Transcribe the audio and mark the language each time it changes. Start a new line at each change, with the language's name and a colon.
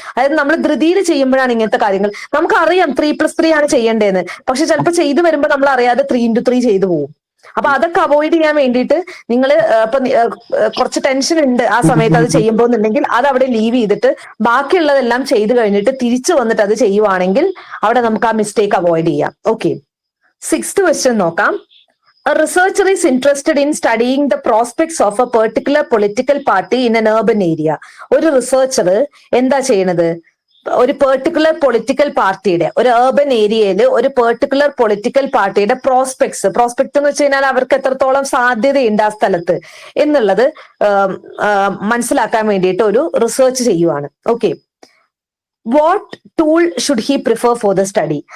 Malayalam: അതായത് നമ്മൾ ധൃതിയിൽ ചെയ്യുമ്പോഴാണ് ഇങ്ങനത്തെ കാര്യങ്ങൾ. നമുക്കറിയാം 3+3 ആണ് ചെയ്യേണ്ടതെന്ന്, പക്ഷെ ചിലപ്പോൾ ചെയ്തു വരുമ്പോൾ നമ്മൾ അറിയാതെ 3x3 ചെയ്തു പോകും. അപ്പൊ അതൊക്കെ അവോയ്ഡ് ചെയ്യാൻ വേണ്ടിയിട്ട് നിങ്ങൾ ഇപ്പൊ കുറച്ച് ടെൻഷൻ ഉണ്ട് ആ സമയത്ത് അത് ചെയ്യുമ്പോൾ എന്നുണ്ടെങ്കിൽ അത് അവിടെ ലീവ് ചെയ്തിട്ട് ബാക്കിയുള്ളതെല്ലാം ചെയ്തു കഴിഞ്ഞിട്ട് തിരിച്ചു വന്നിട്ട് അത് ചെയ്യുവാണെങ്കിൽ അവിടെ നമുക്ക് ആ മിസ്റ്റേക്ക് അവോയ്ഡ് ചെയ്യാം.
English: okay, 6th question
Malayalam: നോക്കാം.
English: A researcher is interested in studying the prospects of a particular political party in an urban area.
Malayalam: ഒരു റിസർച്ചർ എന്താ ചെയ്യണത്? ഒരു പെർട്ടിക്കുലർ പൊളിറ്റിക്കൽ പാർട്ടിയുടെ, ഒരു urban ഏരിയയിൽ ഒരു പെർട്ടിക്കുലർ പൊളിറ്റിക്കൽ പാർട്ടിയുടെ പ്രോസ്പെക്ട്സ് എന്ന് വെച്ച് കഴിഞ്ഞാൽ അവർക്ക് എത്രത്തോളം സാധ്യതയുണ്ട് ആ സ്ഥലത്ത് എന്നുള്ളത് മനസ്സിലാക്കാൻ വേണ്ടിയിട്ട് ഒരു റിസർച്ച് ചെയ്യുവാണ്.
English: Okay, what tool should he prefer for the study?